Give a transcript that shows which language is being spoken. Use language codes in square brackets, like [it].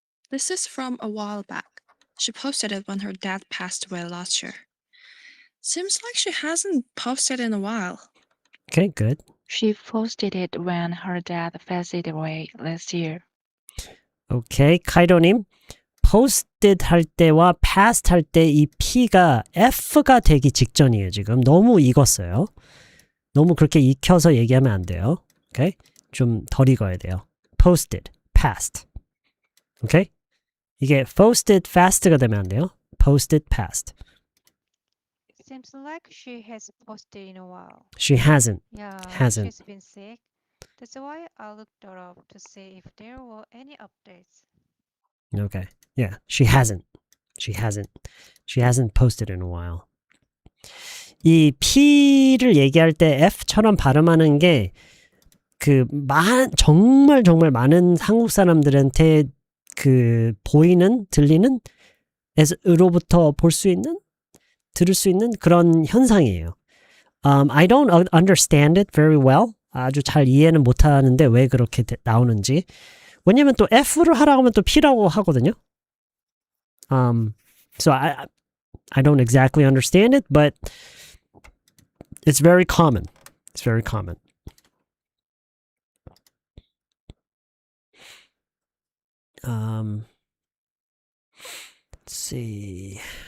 [en] This is from a while back. She posted it when her dad passed away last year. Seems like she hasn't posted in a while. Okay, good. She posted it when her dad passed away last year. [ko] 오케이, 카이로님. posted 할 때와 past 할 때 이 P가 F가 되기 직전이에요, 지금. 너무 익었어요. 너무 그렇게 익혀서 얘기하면 안 돼요. 오케이? 좀 덜 익어야 돼요. posted, past. 오케이? 이게 [en] posted fast [ko] 가 되면 안 돼요. [en] posted past. It seems like she has posted in a while. She hasn't. Yeah, Hasn't. she's been sick. That's why I looked her up to see if there were any updates. Okay. Yeah, she hasn't. She hasn't. She hasn't posted in a while. [ko] 이 P를 얘기할 때 F처럼 발음하는 게 정말 많은 한국 사람들한테 보이는, 들리는, 으로부터 볼 수 있는, 들을 수 있는 그런 현상이에요. [en] I don't understand it very well. [ko] 아주 잘 이해는 못하는데 왜 그렇게 나오는지. 왜냐면 또 F를 하라고 하면 또 P라고 하거든요. [en] So I don't exactly understand it, but it's very common. It's very common. Let's see.